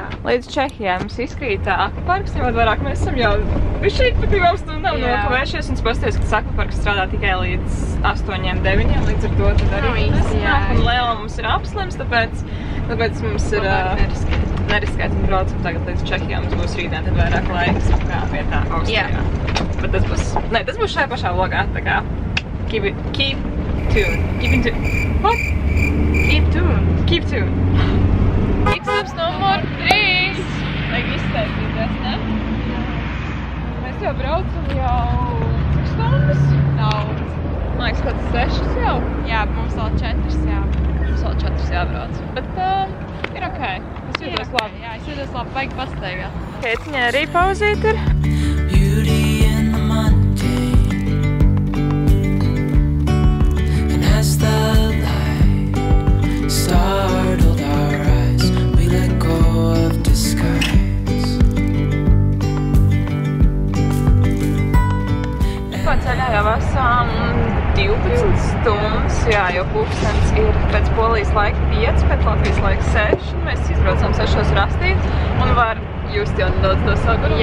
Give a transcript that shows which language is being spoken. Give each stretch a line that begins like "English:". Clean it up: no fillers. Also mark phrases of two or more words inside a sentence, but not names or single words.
Latvian: Līdz Čehijai mums izkrīt akvaparks, jo vairāk mēs esam jau bišķīt pa 2 stundām nokavējušies, un pasties, ka akvaparks strādā tikai līdz 8-9, līdz ar to tad arī nesanāk. Un Lēla mums ir apslims, tāpēc mums ir neriskēt un braucam tagad līdz Čehijā. Mums būs rītdien tad vairāk laiks kā vietā Austrijā. Bet tas būs šajā pašā vlogā, tā kā
English: keep tuned. What? Keep tuned.
Latvian: X-stops numur 3. Vajag iztaisīties, ne? Mēs jau braucam jau cik stundas? Daudz. Man liekas, kaut 6 jau. Jā, mums vēl 4 jā. Mums vēl 4 jābrauc. Bet ir ok. Es jūtos labi. Jā, es jūtos labi, vajag pastaigāt. Keitiņai arī pauzīt ir.
English: Beauty in the mundane, and as the light startled our eyes, we let go of disguise.
Latvian: Tikko ceļā jau esam 12 stundas, jā, jo pulkstens ir pēc Polijas laika 5, pēc Latvijas laika 6, un mēs izbraucam 6 rastīt, un var just jau nedaudz to sagurumu.